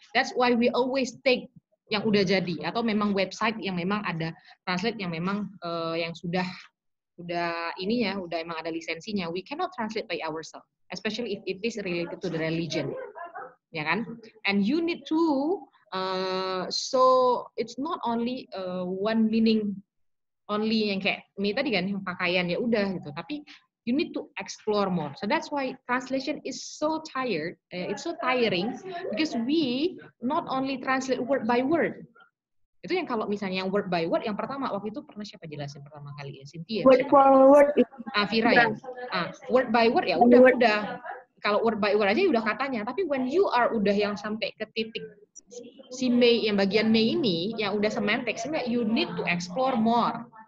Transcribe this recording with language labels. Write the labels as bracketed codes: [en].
[en] That's why we always take [id] yang udah jadi atau memang website yang memang ada translate yang memang yang sudah ininya udah emang ada lisensinya. [en] We cannot translate by ourselves, especially if it is related to the religion, [id] ya kan? [en] And you need to so it's not only one meaning only [id] yang kayak Mei tadi kan yang pakaian ya udah gitu, tapi [en] you need to explore more. So that's why translation is so tired. It's so tiring because we not only translate word by word. [id] Itu yang kalau misalnya yang word by word, yang pertama waktu itu pernah siapa jelasin pertama kali ya? Cynthia. [en] Word for word. [id] Vira ya. [en] Word by word [id] ya udah. Kalau word by word aja udah katanya. Tapi [en] when you are [id] udah yang sampai ke titik si Mei yang bagian Mei ini yang udah semantics, [en] you need to explore more.